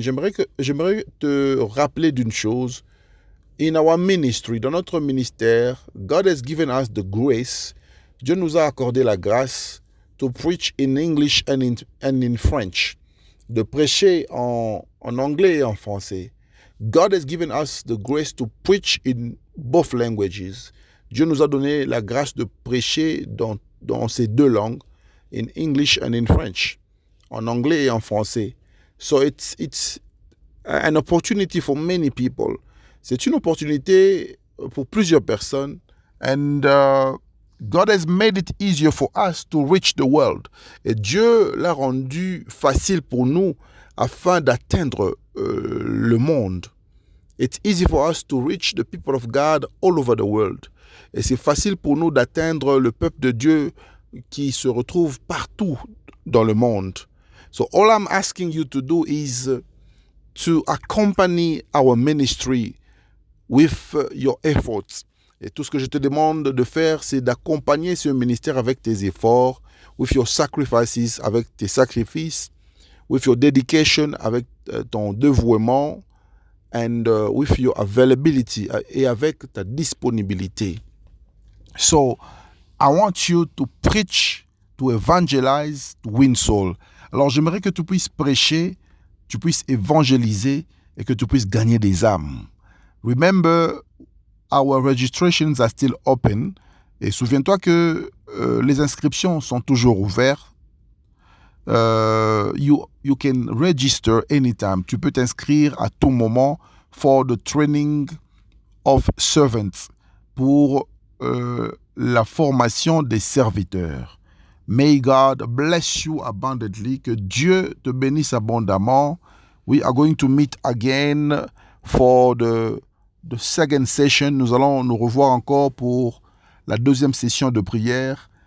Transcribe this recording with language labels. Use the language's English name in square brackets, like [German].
[French] J'aimerais te rappeler d'une chose. [English] In our ministry, [French] dans notre ministère, [English] God has given us the grace. [French] Dieu nous a accordé la grâce [English] to preach in English and in French. [French] De prêcher en anglais et en français. [English] God has given us the grace to preach in both languages. [French] Dieu nous a donné la grâce de prêcher dans ces 2 langues, [English] in English and in French, [French] en anglais et en français. [English] So it's an opportunity for many people. [French] C'est une opportunité pour plusieurs personnes. [English] And God has made it easier for us to reach the world. [French] Et Dieu l'a rendu facile pour nous afin d'atteindre le monde. [English] It's easy for us to reach the people of God all over the world. [French] Et c'est facile pour nous d'atteindre le peuple de Dieu qui se retrouve partout dans le monde. [English] So all I'm asking you to do is to accompany our ministry with your efforts. [French] Et tout ce que je te demande de faire, c'est d'accompagner ce ministère avec tes efforts, [English] with your sacrifices, [French] avec tes sacrifices. [English] with your dedication, [French] avec ton dévouement, [English] and with your availability, [French] et avec ta disponibilité. [English] So, I want you to preach, to evangelize, to win soul. [French] Alors, j'aimerais que tu puisses prêcher, tu puisses évangéliser et que tu puisses gagner des âmes. [English] Remember, our registrations are still open. [French] Et souviens-toi que les inscriptions sont toujours ouvertes. [English] You can register anytime. [French] Tu peux t'inscrire à tout moment [English] for the training of servants, [French] pour la formation des serviteurs. [English] May God bless you abundantly. [French] Que Dieu te bénisse abondamment. [English] We are going to meet again for the second session. [French] Nous allons nous revoir encore pour la deuxième session de prière.